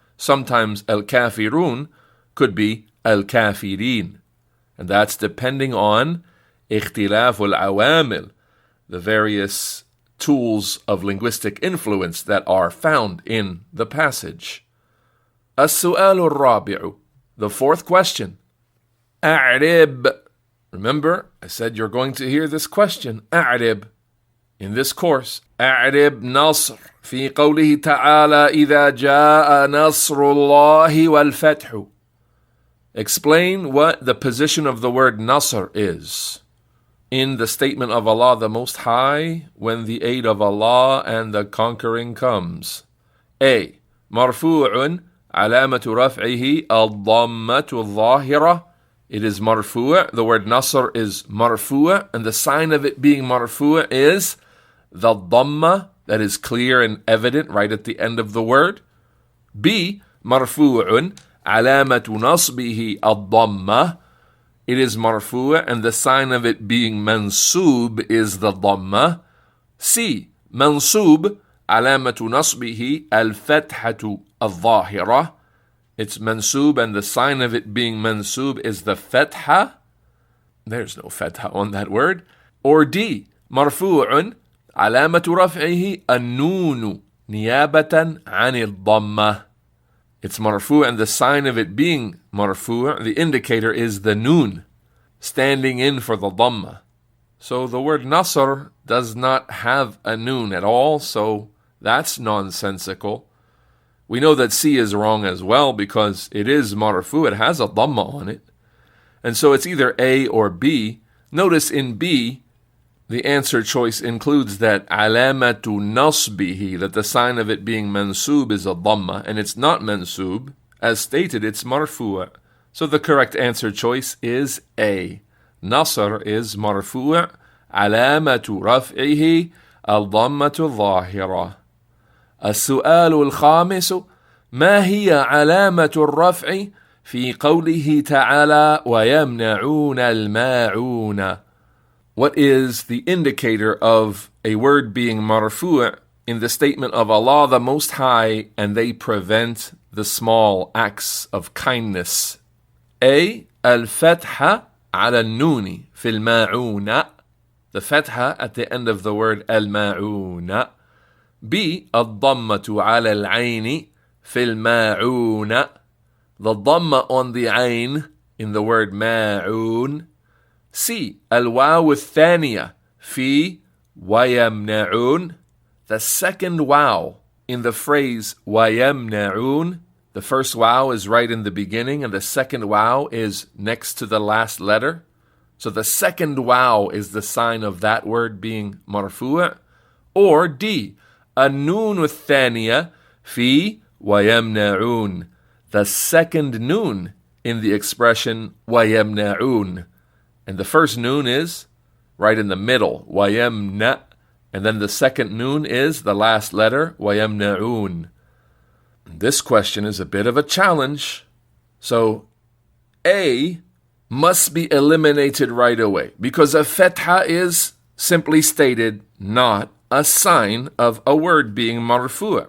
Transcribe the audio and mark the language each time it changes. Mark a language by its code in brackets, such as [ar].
[en] Sometimes al-kafirun could be al-kafirin, and that's depending on ikhtilaf al-awamil, the various tools of linguistic influence that are found in the passage. [ar] السؤال الرابع. [en] The fourth question. [ar] أعرب. [en] Remember, I said you're going to hear this question, أعرب, in this course. [ar] أعرب نصر في قوله تعالى إذا جاء نصر الله والفتح. [en] Explain what the position of the word Nasr is in the statement of Allah the Most High when the aid of Allah and the conquering comes. A. [ar] مرفوع علامة رفعه الضمة الظاهرة. [en] It is marfu'. The word Nasr is marfu', and the sign of it being marfu' is the dhamma that is clear and evident right at the end of the word. [ar] B. مرفوع علامة نصبه الضمة. [en] It is marfu' and the sign of it being mansub is the dhamma. C. [ar] mansub علامة نصبه الفتحة الظاهرة. [en] It's mansub and the sign of it being mansub is the fatha. There's no fatha on that word. Or D. [ar] مرفوع علامة رفعه النون نيابة عن الضمة. [en] It's marfu' and the sign of it being marfu', the indicator is the noon, standing in for the dhamma. So the word Nasr does not have a noon at all, so that's nonsensical. We know that C is wrong as well because it is marfu', it has a dhamma on it. And so it's either A or B. Notice in B, the answer choice includes that [ar] alamatu nasbihi, [en] that the sign of it being mansub is a dhamma, and it's not mansub. As stated, it's marfu'. So the correct answer choice is A. [ar] Nasr is marfu', alamatu raf'ihi al-dhammatu al-dhahira. السؤال الخامس ما هي علامة الرفع في قوله تعالى ويمنعون الماعون. [en] What is the indicator of a word being marfu' in the statement of Allah the Most High, and they prevent the small acts of kindness? A. [ar] الفتحة على النون في الماعون. [en] The fatha at the end of the word الماعون. B. [ar] الضمة على العين في الماعون. [en] The dhamma on the ain in the word ماعون. C. [ar] الواو الثانية في ويمنعون. [en] The second waw in the phrase ويمنعون. The first waw is right in the beginning and the second waw is next to the last letter. So the second waw is the sign of that word being marfu'. Or D. [ar] النون الثانية في ويمنعون. [en] The second noon in the expression ويمنعون. And the first noon is right in the middle, وَيَمْنَ. And then the second noon is the last letter, وَيَمْنَعُونَ. This question is a bit of a challenge. So A must be eliminated right away because a fatha is, simply stated, not a sign of a word being marfu'.